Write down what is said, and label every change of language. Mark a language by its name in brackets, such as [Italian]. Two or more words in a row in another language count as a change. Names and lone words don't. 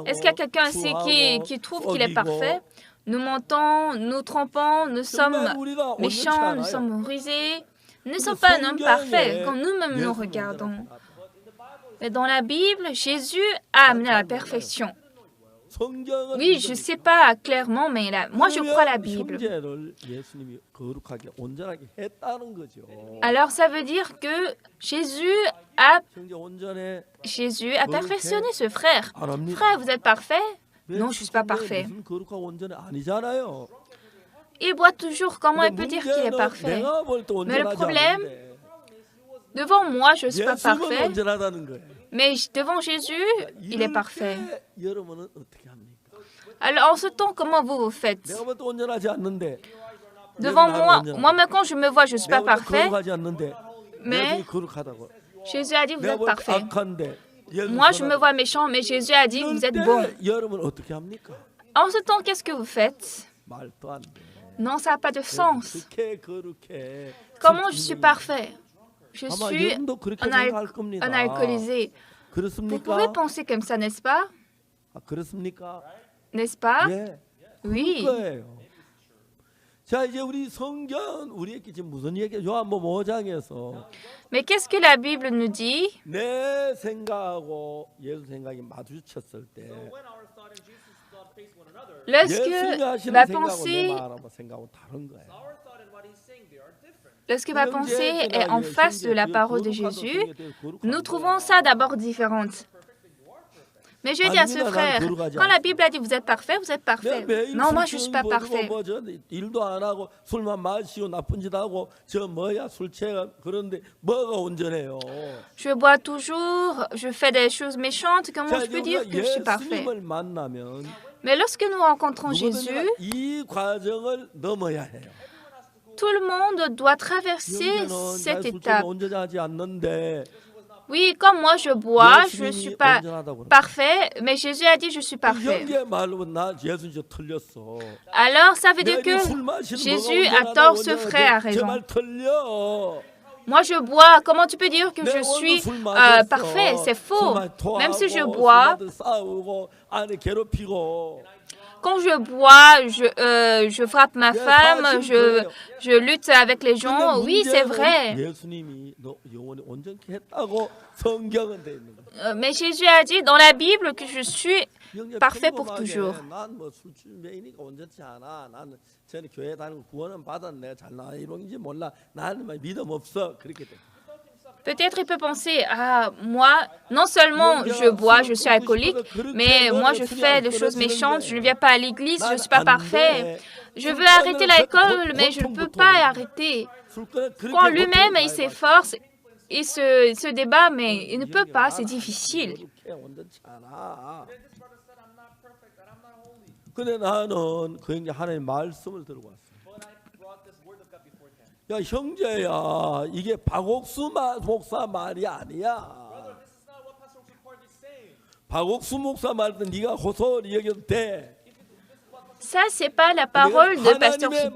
[French] Est-ce qu'il y a quelqu'un ici qui trouve qu'il est parfait? Nous mentons, nous trompons, nous sommes méchants, nous sommes rusés. Nous ne sommes pas un homme parfait quand nous-mêmes nous regardons. Mais dans la Bible, Jésus a amené à la perfection. Oui, je ne sais pas clairement, mais moi je crois la Bible. [Korean] 예수님이 거룩하게 온전하게 했다는 거죠. [French] Alors ça veut dire que Jésus a perfectionné ce frère. Frère, vous êtes parfait? Non, je ne suis pas parfait. [Korean] 무슨 거룩하고 온전해 아니잖아요. [French] Il boit toujours, comment il peut dire qu'il est parfait? [Korean] 내가 볼 때 [French] Mais le [Korean] 온전하지 [French] problème, [Korean] 않은데 [French] devant moi, je ne suis pas [Korean] 예수님은 [French] parfait, [Korean] 온전하다는 거예요. [French] mais devant Jésus, il est parfait. [Korean] 여러분은 어떻게 합니까? [French] Alors en ce temps, comment vous faites? [Korean] 내가 볼 때 온전하지 않는데 [French] Devant moi-même quand je me vois, je ne suis pas [Korean] 내가 볼 때 [French] parfait, [Korean] 거룩하지 않는데 [French] mais [Korean] 예수님이 거룩하다고. [French] Jésus a dit vous [Korean] 내가 [French] êtes [Korean] 볼 때 [French] parfait. [Korean] 악한데 [French] Moi, je me vois méchant, mais Jésus a dit vous êtes bon. [Korean] 여러분 어떻게 합니까? [French] En ce temps, qu'est-ce que vous faites? [Korean] 말도 안 돼. [French] Non, ça n'a pas de sens. [Korean] 어떻게 거룩해? [French] Comment je suis parfait? Je [Korean] 아마 [French] suis [Korean] 여러분도 그렇게 [French] un [Korean] 생각할 겁니다. [French] un alcoolisé. Vous [Korean] 그렇습니까? [French] pouvez penser comme ça, n'est-ce pas? [Korean] 아, 그렇습니까? [French] N'est-ce pas? [Korean] 예. [French] Oui. [Korean] 그거예요. 자, 이제 우리 성경 우리에게 지금 무슨 얘기? 요한복음 5장에서 [French] Mais qu'est-ce que la Bible nous dit? [Korean] 내 생각하고 예수 생각이 마주쳤을 때 [English] When our thought and Jesus' thought face one another, [French] Lorsque [Korean] 예수님이 하시는 [French] ma [Korean] 생각하고 내 [French] pensée, [Korean] 말하고 생각하고 다른 거예요. [English] our thought and what he's saying, they are different. [French] lorsque ma pensée est en face de la parole de Jésus, nous trouvons ça d'abord différente. Mais je dis à ce frère, quand la Bible a dit vous êtes parfait, vous êtes parfait. Non, moi je ne suis pas parfait. [Korean] 일도 안 하고 술만 마시고 나쁜 짓 하고 저 뭐야 술 취해 그런데 뭐가 온전해요? [French] Je bois toujours, je fais des choses méchantes, comment je peux dire que je suis parfait? [Korean] 예수님을 만나면 [French] Mais lorsque nous rencontrons Jésus, [Korean] 누구든지 이 과정을 넘어야 해요. [French] tout le monde doit traverser [Korean] 형제는 [French] cette [Korean] 술 [French] étape. [Korean] 온전하지 않는데 [French] Oui, comme moi je bois, je ne suis [Korean] 예수님이 [French] pas [Korean] 온전하다고 그러는 [French] parfait, mais Jésus a dit je suis parfait. [Korean] 형제 말로 나 예수님 저 틀렸어. [French] Alors ça veut dire [Korean] 내가 [French] que [Korean] 술 마시는 [French] Jésus [Korean] 뭐가 [French] a [Korean] 온전하다, [French] tort, ce [Korean] 온전하다. [French] frère a [Korean] 제 [French] raison. [Korean] 말 틀려. [French] Moi je bois, comment tu peux dire que je suis parfait? C'est faux. Même si je bois, [Korean] 싸우고 안에 괴롭히고 [French] quand je bois, je frappe ma femme, je lutte avec les gens. Oui, c'est vrai. [Korean] 예수님이 너 영원히 온전케 했다고 성경은 돼 있는 거야. [French] Mais Jésus a dit dans la Bible que je suis parfait pour toujours. [Korean] 난뭐 술주매이니까 온전치 않아. 나는 전에 교회 다니고 구원은 받았네. 잘나 이런지 몰라. 나는 믿음 없어. 그렇게 돼. [French] Peut-être il peut penser, ah, moi, non seulement je bois, je suis alcoolique, mais moi je fais des choses méchantes, je ne viens pas à l'église, je ne suis pas parfait. Je veux arrêter l'alcool, mais je ne peux pas arrêter. Quand lui-même, il s'efforce, il se débat, mais il ne peut pas, c'est difficile. [Korean] 근데 나는 그 형제 하나님의 말씀을 들고 왔어. [English] But I brought this word of God before him. [Korean] 야 형제야, 이게 박옥수 목사 말이 아니야. [English] Brother, this is not what Pastor Support is saying. [Korean] 박옥수 목사 말도 네가 호소리 여겨도 돼. [French] Ça, c'est pas la parole de Pasteur [Korean] 하나님의